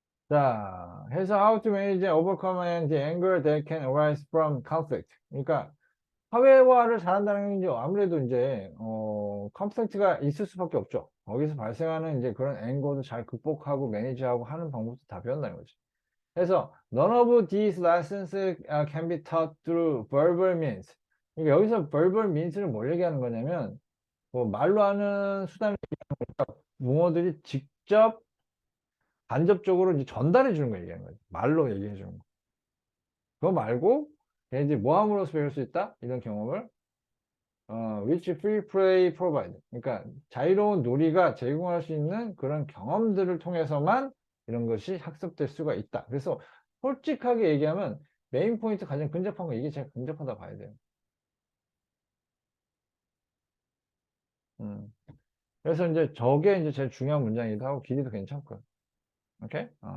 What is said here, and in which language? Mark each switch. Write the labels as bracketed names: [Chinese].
[Korean] 자, 해서 [English] how to manage and overcome and the anger that can arise from conflict. [Korean] 그러니까 사회화를 잘한다는 게 이제 아무래도 이제 컨플릭트가 있을 수밖에 없죠. 거기서 발생하는 이제 그런 앵거도 잘 극복하고 매니지하고 하는 방법도 다 배운다는 거지. 그래서 [English] none of these lessons can be taught through verbal means. [Korean] 그러니까 여기서 [English] verbal means [Korean] 는 뭘 얘기하는 거냐면 뭐 말로 하는 수단을 붕어들이 직접 간접적으로 이제 전달해 주는 거 얘기하는 거지. 말로 얘기해 주는 거. 그거 말고 걔네들이 뭐 함으로써 배울 수 있다? 이런 경험을 [English] which free play provide. [Korean] 그러니까 자유로운 놀이가 제공할 수 있는 그런 경험들을 통해서만 이런 것이 학습될 수가 있다. 그래서 솔직하게 얘기하면 메인 포인트 가장 근접한 거 이게 제일 근접하다 봐야 돼요. 음. 그래서 이제 저게 이제 제일 중요한 문장이기도 하고 길이도 괜찮고요. 오케이?